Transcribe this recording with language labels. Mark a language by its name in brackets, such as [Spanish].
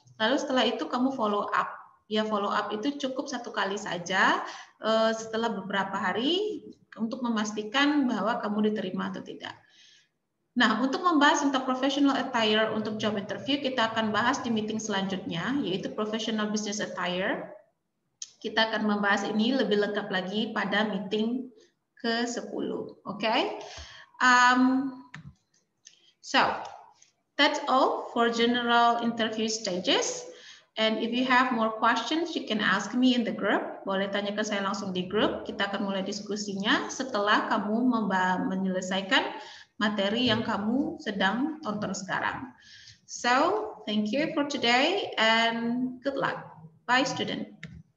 [Indonesian] Lalu setelah itu kamu follow up. Ya, follow up itu cukup 1 kali saja setelah beberapa hari untuk memastikan bahwa kamu diterima atau tidak. Nah, untuk membahas tentang professional attire untuk job interview, kita akan bahas di meeting selanjutnya, yaitu professional business attire. Kita akan membahas ini lebih lengkap lagi pada meeting ke-10. [English] Okay? So, that's all for general interview stages. And if you have more questions, you can ask me in the group. [Indonesian] Boleh tanyakan saya langsung di grup. Kita akan mulai diskusinya setelah kamu menyelesaikan materi yang kamu sedang tonton sekarang. [English] So, thank you for today and good luck. Bye, student.